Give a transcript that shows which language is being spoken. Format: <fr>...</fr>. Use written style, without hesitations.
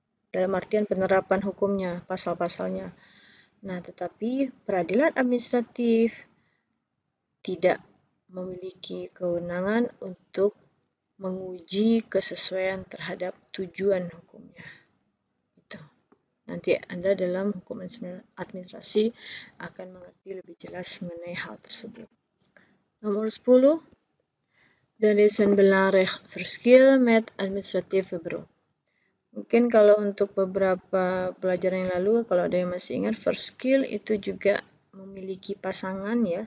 <id>Dalam artian penerapan hukumnya, pasal-pasalnya. Nah, tetapi peradilan administratif tidak memiliki kewenangan untuk menguji kesesuaian terhadap tujuan hukumnya. Itu. Nanti Anda dalam hukum administrasi akan mengerti lebih jelas mengenai hal tersebut. Nomor 10.</id> <nl>Dan is een belangrijk verschil met administratieve beroep.</nl> <id>Mungkin kalau untuk beberapa pelajaran yang lalu, kalau ada yang masih ingat, verschil itu juga memiliki pasangan, ya.</id>